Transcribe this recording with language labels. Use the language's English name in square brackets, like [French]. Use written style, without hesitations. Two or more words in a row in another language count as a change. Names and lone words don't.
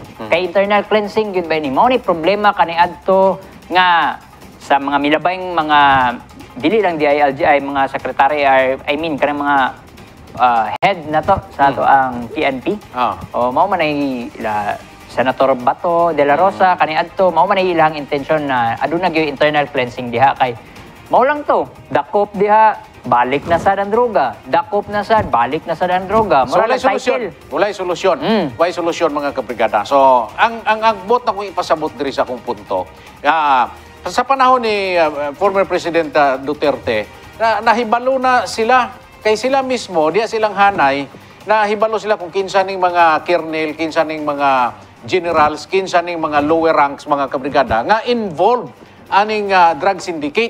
[Cebuano] Kay [English] internal cleansing [Cebuano] gyud ba ni mao ni problema kaniadto nga sa mga milabayng mga dili lang DILG ay mga secretary kanang mga head na to sa ato ang PNP. O mao man ay Senator Bato de la Rosa kaniadto mao man ay ilang intention na aduna gyud [English] internal cleansing [Cebuano] diha kay mao lang to dakop diha balik na sa droga dakop na sa balik na sa droga so walay solusyon walay solusyon mga kabrigada. So ang bot na kung ipasabot diri sa akong punto sa panahon ni former President Duterte, nahibalo na sila, kay sila mismo, diya silang hanay, nahibalo sila kung kinsa ning mga colonel, kinsa ning mga generals, kinsa ning mga [English] lower ranks, [Cebuano] mga kabrigada, nga involved aning [English] drug syndicate.